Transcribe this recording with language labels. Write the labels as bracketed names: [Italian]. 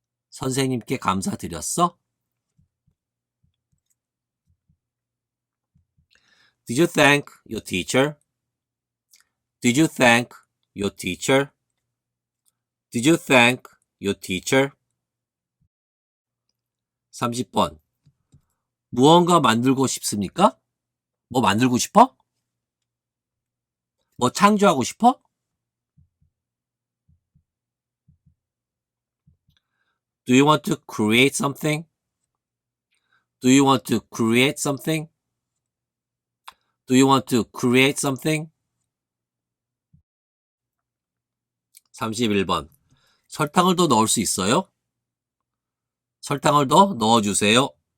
[Korean] 선생님께 감사드렸어? [English] Did you thank your teacher? Did you thank your teacher? Did you thank your teacher? [Korean] 30번. 무언가 만들고 싶습니까? 뭐 만들고 싶어? 뭐 창조하고 싶어? [English] Do you want to create something? Do you want to create something? Do you want to create something? [Korean] 31번. 설탕을 더 넣을 수 있어요? 설탕을 더 넣어주세요.